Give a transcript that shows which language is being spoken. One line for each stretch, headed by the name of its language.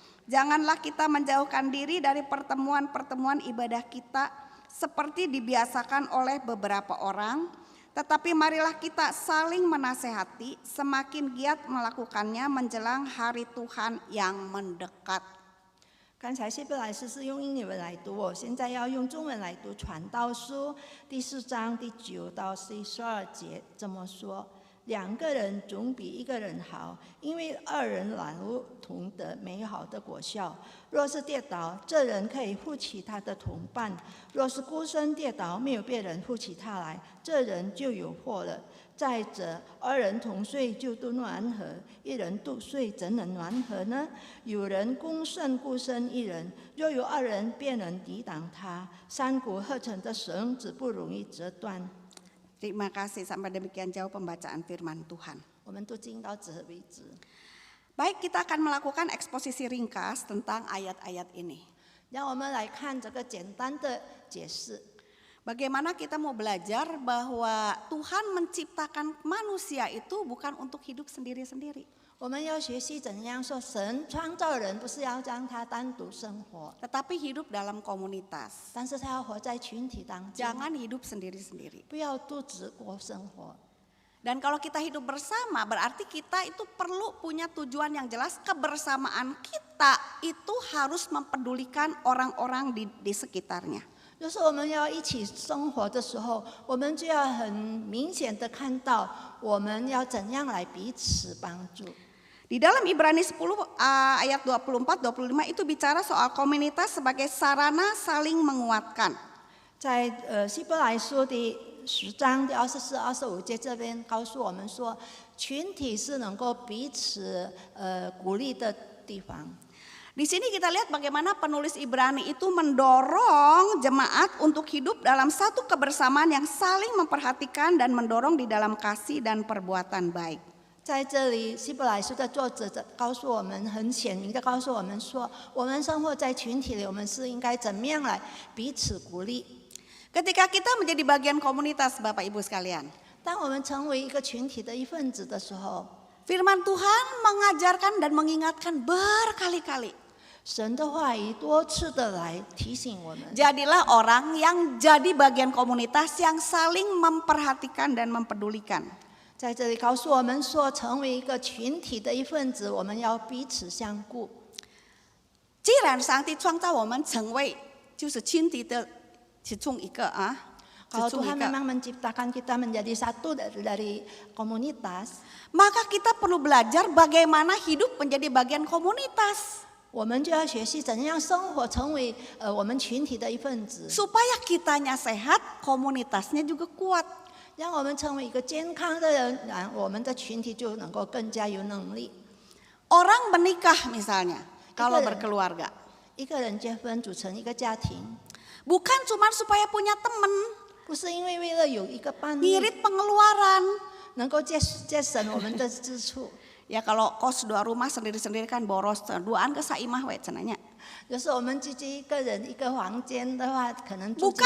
Indonesian: Janganlah kita menjauhkan diri dari pertemuan-pertemuan ibadah kita seperti dibiasakan oleh beberapa orang, tetapi marilah kita saling menasehati, semakin giat melakukannya menjelang hari Tuhan yang mendekat.
Chinese: 刚才希伯来书是用英文来读，我现在要用中文来读《传道书》第4章第9到第12节，这么说：2个人总比1个人好，因为2人懒如同得美好的果效。若是跌倒，这人可以扶起他的同伴；若是孤身跌倒，没有别人扶起他来，这人就有祸了。再者，2人同睡就都暖和，1人独睡怎能暖和呢？有人攻胜孤身1人，若有2人便能抵挡他。3股合成的绳子不容易折断。
Indonesian: Terima kasih, sampai demikian jauh pembacaan firman Tuhan.
Chinese: 我们读经到这为止。
Indonesian: Baik, kita akan melakukan eksposisi ringkas tentang ayat-ayat ini.
Chinese: 让我们来看这个简单的解释。
Indonesian: Bagaimana kita mau belajar bahwa Tuhan menciptakan manusia itu bukan untuk hidup sendiri-sendiri.
Chinese: 我们要学习怎样说，神创造人不是要让他单独生活，
Indonesian: Tetapi hidup dalam komunitas.
Chinese: 但是他要活在群体当中，
Indonesian: Jangan hidup sendiri-sendiri.
Chinese: 不要独自过生活。
Indonesian: Dan kalau kita hidup bersama, berarti kita itu perlu punya tujuan yang jelas. Kebersamaan kita itu harus mempedulikan orang-orang di sekitarnya.
Chinese: 就是我们要一起生活的时候，我们就要很明显的看到，我们要怎样来彼此帮助。
Indonesian: Di dalam Ibrani 10 ayat 24-25 itu bicara soal komunitas sebagai sarana saling menguatkan.
Chinese: 在希伯来书第10章第24、25节这边告诉我们说，群体是能够彼此鼓励的地方。
Indonesian: Di sini kita lihat bagaimana penulis Ibrani itu mendorong jemaat untuk hidup dalam satu kebersamaan yang saling memperhatikan dan mendorong di dalam kasih dan perbuatan baik.
Chinese: 在这里，希伯来书的作者告诉我们，很显明的告诉我们说，我们生活在群体里，我们是应该怎么样来彼此鼓励。
Indonesian: Ketika kita menjadi bagian komunitas, Bapak Ibu sekalian,
Chinese: 当我们成为一个群体的一份子的时候，
Indonesian: firman Tuhan mengajarkan dan mengingatkan berkali-kali.
Chinese: 神的话语多次的来提醒我们，
Indonesian: Jadilah orang yang jadi bagian komunitas yang saling memperhatikan dan mempedulikan.
Chinese: 在这里告诉我们说，成为一个群体的一份子，我们要彼此相顾。既然上帝创造我们成为就是群体的其中一个啊，
Indonesian: Kalau
Chinese: 其中一
Indonesian: Tuhan
Chinese: 个，
Indonesian: memang menciptakan kita menjadi satu dari komunitas, maka kita perlu belajar bagaimana hidup menjadi bagian komunitas
Chinese: 我们就要学习怎样生活，成为我们群体的一份子，
Indonesian: supaya kitanya sehat, komunitasnya juga kuat.
Chinese: 让我们成为一个健康的人，我们的群体就能够更加有能力。
Indonesian: Orang menikah misalnya, kalau berkeluarga,
Chinese: 一个人结婚组成一个家庭，
Indonesian: bukan cuma supaya punya teman,
Chinese: 不是因为了有一个伴侣
Indonesian: ngirit pengeluaran.
Chinese: 能够节省我们的支出。
Indonesian: Ya kalau kos 2 rumah sendiri-sendiri kan boros, 2an ke saimah we cenanya.
Chinese: 就是我们自己一个人一个房间的话，可能租金